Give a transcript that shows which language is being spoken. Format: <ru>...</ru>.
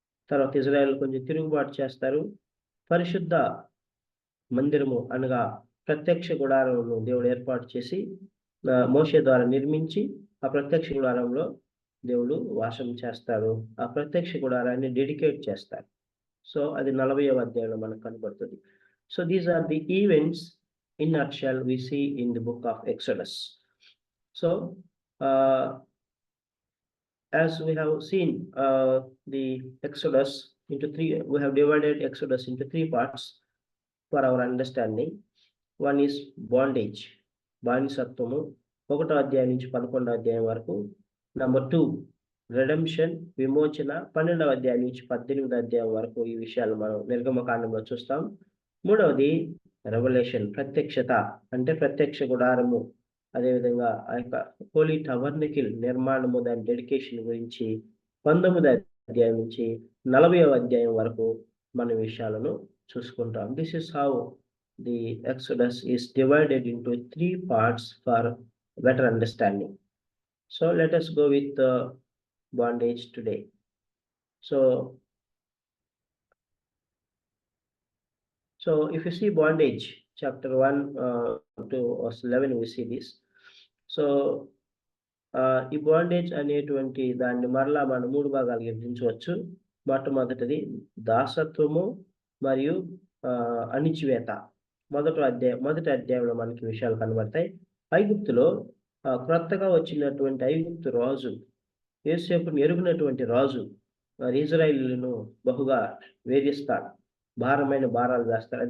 <te>తర్వాత ఇజ్రాయేల్ కొంచెం తిరుగుబాటు చేస్తారు. పరిశుద్ధ మందిరము అనగా ప్రత్యక్ష గుడారమును దేవుడు ఏర్పాటు చేసి మోషే ద్వారా నిర్మించి ఆ ప్రత్యక్ష గుడారంలో దేవుడు వాసం చేస్తాడు. ఆ ప్రత్యక్ష గుడారాన్ని డెడికేట్ చేస్తారు. సో అది 40వ అధ్యాయంలో మనకు కనబడుతుంది.</te> <en>So these are the events in nutshell we see in the book of Exodus. So as we have seen the Exodus into three, we have divided Exodus into 3 parts for our understanding. One is bondage,</en> <te>బానిసత్వము, 1వ అధ్యాయం నుంచి 11వ అధ్యాయం వరకు.</te> <en>Number 2 redemption,</en> <te>విమోచన, 12వ అధ్యాయం నుంచి 18వ అధ్యాయం వరకు ఈ విషయాలు మనం నిర్గమకాండంలో చూస్తాం. 3వది రెవల్యూషన్, ప్రత్యక్షత అంటే ప్రత్యక్ష గుడారము, అదేవిధంగా ఆ యొక్క హోలీ టబర్నకిల్ నిర్మాణము, దాని డెడికేషన్ గురించి 19వ అధ్యాయం నుంచి 40వ అధ్యాయం వరకు మన విషయాలను చూసుకుంటాం.</te> <en>This is how the Exodus is divided into 3 parts for better understanding. So let us go with bondage today. So if you see bondage, chapter 1 to verse 11, we see this.</en> <te>So ఈ bondage అనేటువంటి దాన్ని మరలా మనం 3 భాగాలు విభజించవచ్చు. మొట్టమొదటిది దాసత్వము మరియు అణిచివేత. మొదటి అధ్యాయంలో మనకి విషయాలు కనబడతాయి. ఐగుప్తులో క్రొత్తగా వచ్చినటువంటి ఐగుప్తు రాజు, యోసేపును ఎరుగినటువంటి రాజు మరి ఇజ్రాయేలీయులను బహుగా వేధిస్తాడు, భారమైన భారాలు వేస్తారు.</te>